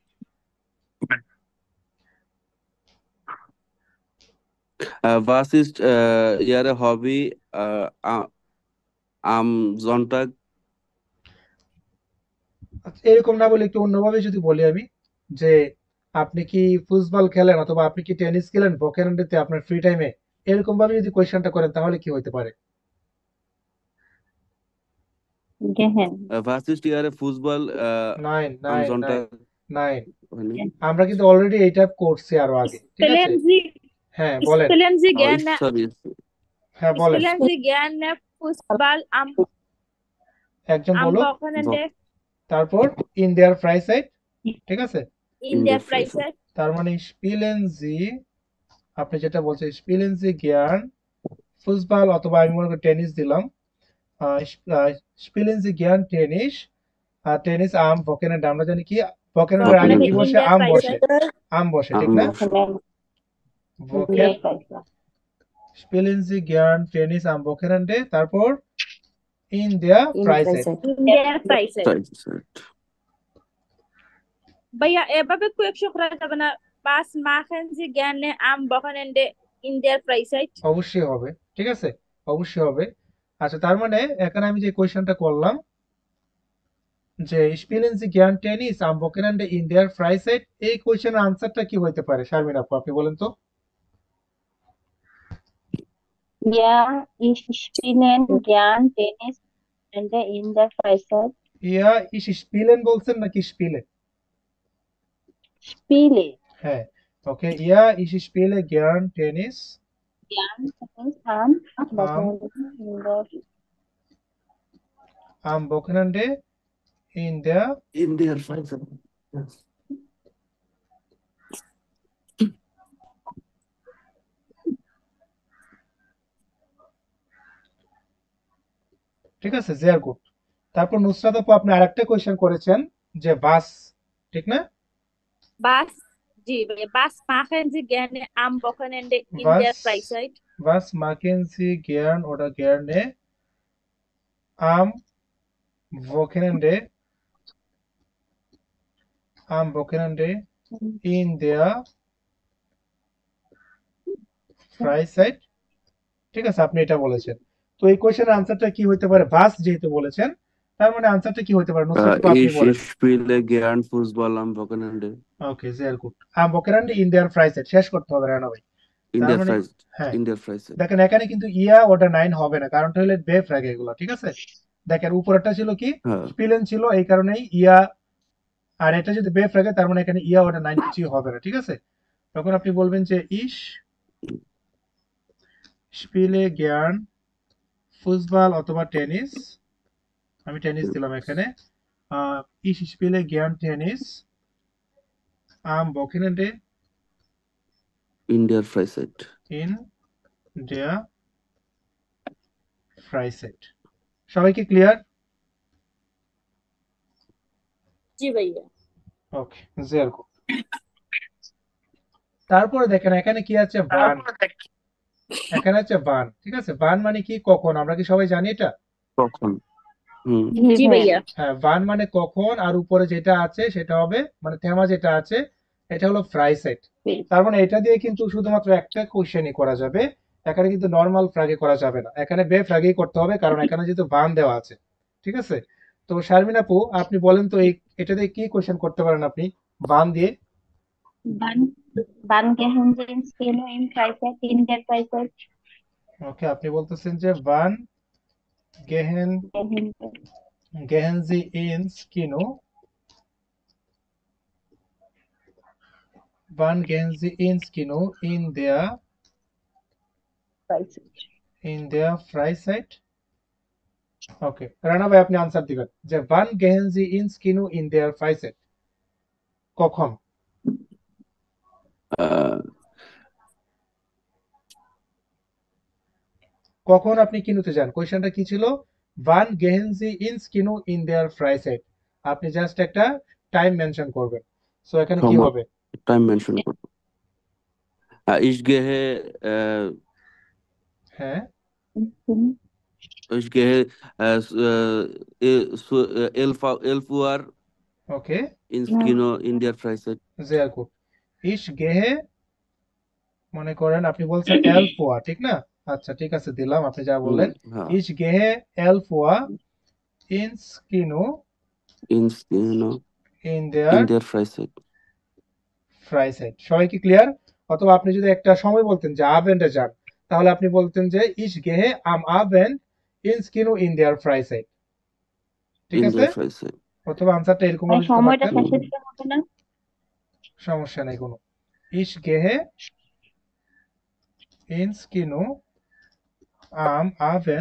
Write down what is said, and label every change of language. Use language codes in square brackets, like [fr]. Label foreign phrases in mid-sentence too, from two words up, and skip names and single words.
[de] was ist Ihre Hobby am Sonntag? [bn] আচ্ছা, এরকম না বলে একটু অন্যভাবে যদি বলি আমি যে আপনি কি ফুটবল খেলেন অথবা আপনি কি টেনিস খেলেন ভোকেরেন্ডেতে আপনার [en] free time, [bn] এরকম ভাবে যদি কোয়েশ্চেনটা করেন তাহলে কি হতে পারে? [de] Gehen. Was ist Ihre Fußball নাইন am নাইন নাইন Sonntag? নাইন, [bn] হয়নি? আমরা কিন্তু অলরেডি এইটা করছি আরো আগে, ঠিক আছে? [de] Spellen Sie, [bn] হ্যাঁ বলেন। [de] spellen Sie [bn] ও [de] gerne, [bn] সরি। হ্যাঁ বলেন, [de] spellen Sie gerne Fußball [bn] একজন [de] am [bn] বলুক। [de] Wochenende [bn] তারপর [de] in der Freizeit, [bn] ঠিক আছে? [de] in in der der ফ্রাইসাইট। Freizeit? [bn] তার মানে [de] spielen Sie [bn] আপনি যেটা বলছেন [de] spielen Sie gern Fußball, [bn] অথবা আমি মনে করি টেনিস দিলাম। [de] spielen Sie gern Tennis Tennis am Wochenende, [bn] আমরা জানি কি ভোকেনান্ডের আগে [de] Wochenende [bn] কি [de] Wochenende [bn] বসে? [de] in der [bn] আম বসে, [de] Freizeit. [bn] আম বসে, ঠিক [de] আম [bn] না? বসে [de] Wochenende in ভোকেন der Freizeit. spielen Sie gern Tennis am Wochenende, তারপর in der in ফ্রাইসেট। [en] present. [de] In der Freizeit. Freizeit. [bn] ভাইয়া এভাবে কোয়েকশন করা যাবে না? [de] was machen Sie gerne am Wochenende in der Freizeit? [bn] অবশ্যই হবে, ঠিক আছে, অবশ্যই হবে। আচ্ছা, তার মানে এখানে আমি যে কোয়েশ্চেনটা করলাম যে [de] spielen Sie gern Tennis am Wochenende in der Freizeit, [bn] এই কোয়েশ্চেনের আনসারটা কি হইতে পারে শারমিন আপু, আপনি বলেন তো? [de] Ja, ich spiele gern Tennis in der Freizeit. ja ich spielen [bn] বলছেন নাকি স্পিলে? [de] Spiele [bn] হ্যাঁ, ওকে, [de] ja ich spiele gern Tennis gern Tennis am আম Wochenende in der am Wochenende in der In der Freizeit. [bn] ঠিক আছে, [de] sehr gut। [bn] তারপর নুসরাত আপু আপনি আরেকটা কোয়েশ্চেন করেছেন যে বাস, ঠিক না? Was, জি ভাইয়া, [de] was machen Sie gerne am Wochenende in der Was Freizeit? was machen Sie gern oder gerne am Wochenende in der Freizeit? [bn] ঠিক আছে, আপনি এটা বলেছেন। তো এই কোয়েশ্চেনের আনসারটা কি হইতে পারে? বাস যেহেতু বলেছেন, তার মানে আনসারটা কি হইতে পারে? নুসরাত আপু আপনি বলেন। [de] Ich spiele gern Fußball am Wochenende. ওকে, sehr gut। am Wochenende in der Freizeit [bn] শেষ করতে হবে রানা ভাই। [de] In [bn] তার [de] der [bn] মানে [de] Freizeit. [bn] হ্যাঁ, [de] In der Freizeit. [bn] দেখেন এখানে কিন্তু [de] ja oder nein [bn] হবে না, কারণটা হলো [de] W Frage [bn] এগুলো, ঠিক আছে? দেখেন উপরেরটা ছিল কি হ্যাঁ স্পিলেন ছিল, এই কারণেই ইয়া, আর এটা যদি [de] W Frage [bn] তার মানে এখানে [de] ja oder nein [bn] কিছুই হবে না, ঠিক আছে? তখন আপনি বলবেন যে [de] ich spiele gern Fußball [bn] অথবা টেনিস, আমি টেনিস দিলাম এখানে। [de] Ich spiele gern Tennis am Wochenende in der Freizeit. in der Freizeit. [bn] সবাই কি ক্লিয়ার? জি ভাইয়া। ওকে, [de] sehr gut। [bn] তারপরে দেখেন এখানে কি আছে? বান। এখানে আছে বান, ঠিক আছে? বান মানে কি? কখন। আমরা কি সবাই জানি এটা? কখন? হুম জি ভাইয়া। হ্যাঁ, বান মানে কখন, আর উপরে যেটা আছে সেটা হবে মানে থেমা যেটা আছে এটা হলো ফ্রাইসেট। তার মানে এটা দিয়ে কিন্তু শুধুমাত্র একটা কোশ্চেনই করা যাবে, এখানে কিন্তু নর্মাল ফ্রাগে করা যাবে না, এখানে [de] W Fragen [bn] করতে হবে, কারণ এখানে যেহেতু বান দেওয়া আছে, ঠিক আছে? তো শারমিন আপু আপনি বলেন তো এই এটা দিয়ে কি কোশ্চেন করতে পারেন আপনি বান দিয়ে? [de] Wann, wann gehen Sie ins Kino in Freizeit, in der Freizeit? [bn] ওকে, আপনি বলতেছেন যে [de] wann gehen Gehen gehen Sie ins Kino, wann gehen Sie ins Kino Freizeit. in der Freizeit. [bn] ওকে, রানা ভাই আপনি আনসার দিবেন যে [de] wann gehen Sie ins Kino in der Freizeit? [bn] কখন? আহ, কখন আপনি কিনোতে যান? কোয়েশ্চেনটা কি ছিল? [de] wann gehen Sie ins Kino in der Freizeit? [bn] আপনি জাস্ট একটা [en] time mention [bn] করবেন। সো এখানে কি সময় হবে? [en] time mention [bn] করবো। [de] Ich gehe [bn] হ্যাঁ, [de] ich gehe zu 11 Uhr [bn] ওকে, [de] ins Kino in der Freizeit. sehr gut। ich gehe [bn] মনে করেন আপনি বলছেন 11 Uhr, ঠিক না? আচ্ছা, ঠিক আছে, দিলাম আপনি যা বললেন। হ্যাঁ [de] ich gehe 11 Uhr ins Kino ins Kino in in der der Freizeit. [bn] ফ্রাইসাইট। সবাই কি ক্লিয়ার? অথবা আপনি যদি একটা সময় বলতেন যে আবেন্ডে যান, তাহলে আপনি বলতেন যে [de] ich gehe am Abend ins Kino in der Freizeit, [bn] ঠিক [de] In [bn] আছে? [de] der Freizeit. [bn] অথবা আনসারটা এরকম ভাই ভাবে দিতে সময়টা পারতেন, শেষে দিতে হবে না? সমস্যা নেই কোনো। [de] ich gehe ins Kino am Abend